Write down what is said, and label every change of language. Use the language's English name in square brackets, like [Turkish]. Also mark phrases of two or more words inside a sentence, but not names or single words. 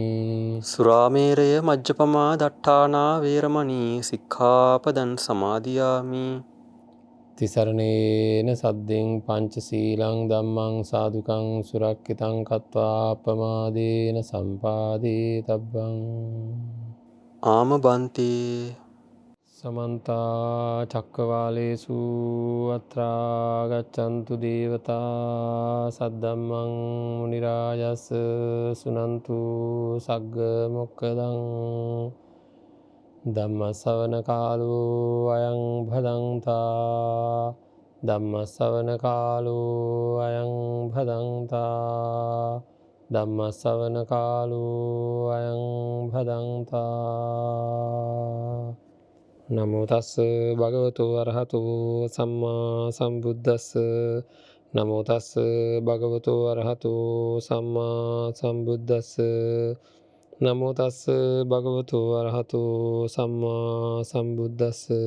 [Pali] සුරාමේරය මජ්ජපමා දට්ඨානා වේරමණී සික්ඛාපදං සමාදියාමි. තිසරණේන සද්දෙන් පංචශීලං ධම්මං සාදුකං සුරක්ඛිතං කତ୍වා අප්පමාදේන සම්පාදේ තබ්බං. [Sinhala] ආම බන්තේ. [Pali] සමන්ත චක්කවාලේසු අත්‍රා ගච්ඡන්තු දේවතා සද්දම්මං මුනි රාජස් සුනන්තු සග්ග මොක්ඛදං. ධම්ම ශ්‍රවණ කාලෝ අයං භදංතා. ධම්ම ශ්‍රවණ කාලෝ අයං භදංතා. ධම්ම ශ්‍රවණ කාලෝ අයං භදංතා. නමෝ තස් භගවතු අරහතු සම්මා සම්බුද්දස්ස. නමෝ තස් භගවතෝ අරහතෝ සම්මා සම්බුද්දස්ස නමෝ තස් භගවතෝ අරහතෝ සම්මා සම්බුද්දස්ස